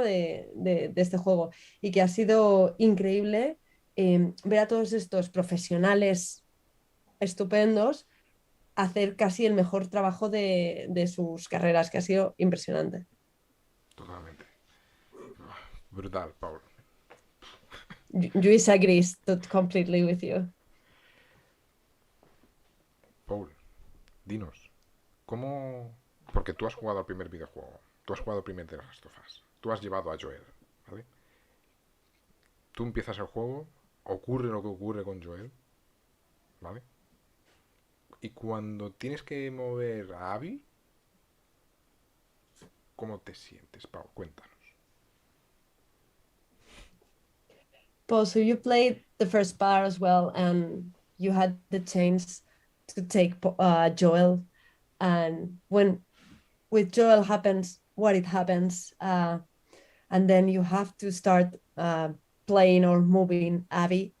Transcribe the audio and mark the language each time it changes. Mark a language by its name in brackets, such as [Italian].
[Spanish] de este juego, y que ha sido increíble ver a todos estos profesionales estupendos hacer casi el mejor trabajo de sus carreras, que ha sido impresionante. Totalmente. Brutal, Paul. [English] Luis agrees completely with you. [Spanish] Paul, dinos, ¿cómo...? Porque tú has jugado al primer videojuego, tú has jugado al primer de Last of Us, tú has llevado a Joel, ¿vale? Tú empiezas el juego, ocurre lo que ocurre con Joel, ¿vale? Y cuando tienes que mover a Abby, ¿cómo te sientes, Paul? Cuéntanos. [English] Paul, so you played the first part as well, and you had the chance to take Joel, and when with Joel happens what it happens, and then you have to start playing or moving Abby.